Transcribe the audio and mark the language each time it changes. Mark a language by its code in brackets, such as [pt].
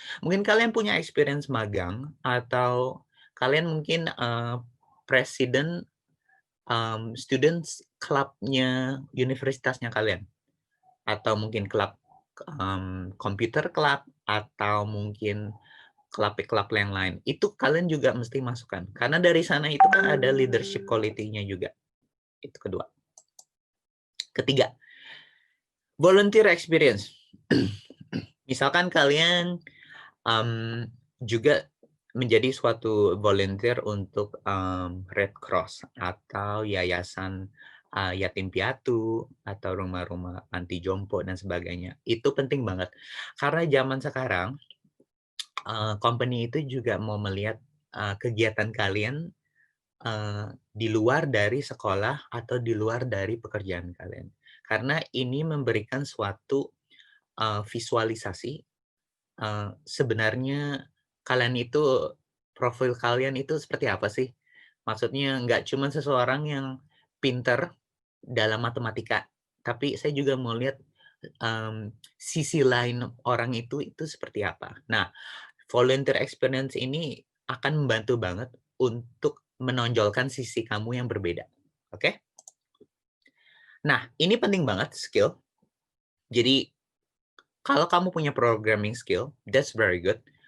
[id] Mungkin kalian punya experience magang, atau kalian mungkin presiden students club-nya universitasnya kalian, atau mungkin klub computer club, atau mungkin klub-klub yang lain. Itu kalian juga mesti masukkan, karena dari sana itu kan ada leadership quality-nya juga. Itu kedua. Ketiga, volunteer experience. Misalkan kalian juga menjadi suatu volunteer untuk Red Cross atau yayasan yatim piatu atau rumah-rumah anti jompo dan sebagainya. Itu penting banget. Karena zaman sekarang company itu juga mau melihat kegiatan kalian di luar dari sekolah atau di luar dari pekerjaan kalian. Karena ini memberikan suatu visualisasi sebenarnya kalian itu, profil kalian itu seperti apa sih? Maksudnya nggak cuma seseorang yang pinter dalam matematika, tapi saya juga mau lihat sisi lain orang itu seperti apa. Nah, volunteer experience ini akan membantu banget untuk menonjolkan sisi kamu yang berbeda. Oke? Nah, ini penting banget skill. Jadi kalau kamu punya [en] programming skill, that's very good.